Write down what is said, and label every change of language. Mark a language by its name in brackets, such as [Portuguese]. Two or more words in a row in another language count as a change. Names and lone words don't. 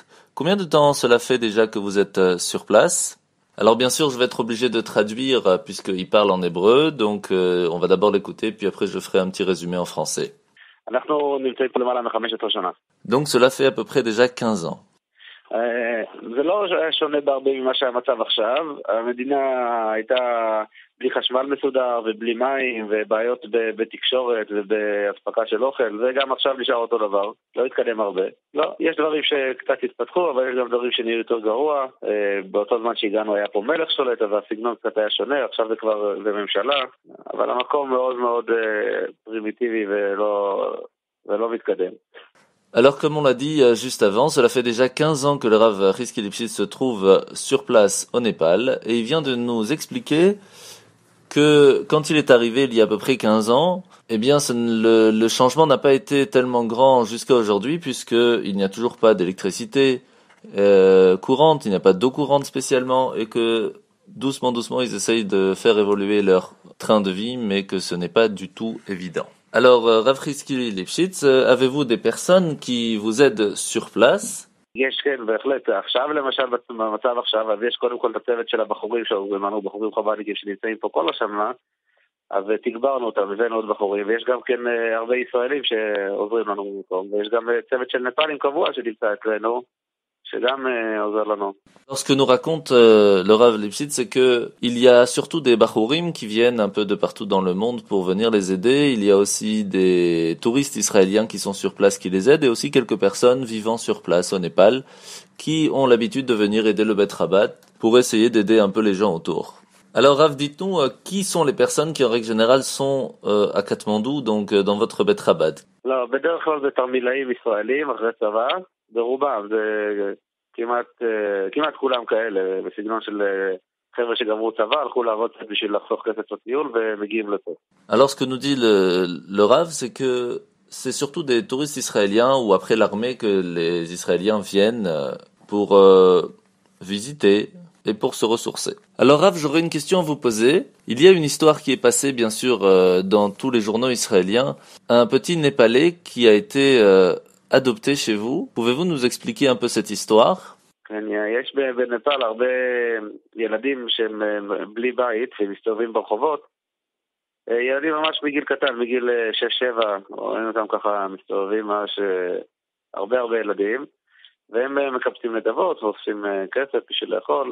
[French] Combien de temps cela fait déjà que vous êtes sur place ? Alors bien sûr, je vais être obligé de traduire puisqu'il parle en hébreu, donc on va d'abord l'écouter, puis après je ferai un petit résumé en français. Donc cela fait à peu près déjà 15 ans. [Hebrew] זה לא שונה בהרבה ממה שהמצב עכשיו. המדינה הייתה בלי חשמל מסודר ובלי מים ובעיות בתקשורת ובהספקה של אוכל, וגם עכשיו נשאר אותו דבר, לא התקדם הרבה. לא, יש דברים שקצת התפתחו, אבל יש גם דברים שנראים יותר גרוע. באותו זמן שהגענו היה פה מלך שולט, אז הסגנון קצת היה שונה, עכשיו זה ממשלה, אבל המקום מאוד מאוד פרימיטיבי ולא מתקדם. [French] Alors, comme on l'a dit juste avant, cela fait déjà 15 ans que le Rav Chizki Lipschitz se trouve sur place au Népal, et il vient de nous expliquer que quand il est arrivé il y a à peu près 15 ans, eh bien le changement n'a pas été tellement grand jusqu'à aujourd'hui, puisqu'il n'y a toujours pas d'électricité courante, il n'y a pas d'eau courante spécialement, et que doucement ils essayent de faire évoluer leur train de vie, mais que ce n'est pas du tout évident. Alors, Rav Chizki Lipschitz, avez-vous des personnes qui vous aident sur place? [Hebrew] יש, כן, בהחלט. עכשיו למשל, במצב עכשיו, אז יש קודם כל את הצוות של הבחורים שעובדים, בחורים חב"דניקים שנמצאים פה כל השנה, אז תגברנו אותם, הבאנו עוד בחורים, ויש גם כן הרבה ישראלים שעוזרים לנו במקום, ויש גם צוות של נפאלים קבוע שנמצא אצלנו, שגם עוזר לנו. [French] Alors, ce que nous raconte le Rav Lipschitz, c'est que il y a surtout des Bachurim qui viennent un peu de partout dans le monde pour venir les aider. Il y a aussi des touristes israéliens qui sont sur place qui les aident, et aussi quelques personnes vivant sur place au Népal qui ont l'habitude de venir aider le Bet Rabat pour essayer d'aider un peu les gens autour. Alors Rav, dites-nous, qui sont les personnes qui en règle générale sont à Katmandou, donc dans votre Bet Rabat? [Hebrew] לא, בדרך כלל זה תרמילאים ישראלים אחרי צבא, ברובם, זה כמעט כולם כאלה, בסגנון של חבר'ה שגמרו צבא, הלכו לעבוד קצת בשביל לחסוך כסף לטיול ומגיעים לפה. [French] Alors ce que nous dit le Rav, c'est que c'est surtout des touristes israéliens ou après l'armée que les Israéliens viennent pour visiter et pour se ressourcer. Alors Rav, j'aurais une question à vous poser. Il y a une histoire qui est passée bien sûr dans tous les journaux israéliens, un petit Népalais qui a été adopté chez vous. Pouvez-vous nous expliquer un peu cette histoire? [Hebrew] יש בנפאל הרבה ילדים שהם בלי בית ומסתובבים ברחובות. ילדים ממש מגיל קטן, מגיל 6-7, רואים אותם ככה מסתובבים ממש הרבה ילדים, והם מקבצים נדבות ואוספים כסף בשביל לאכול.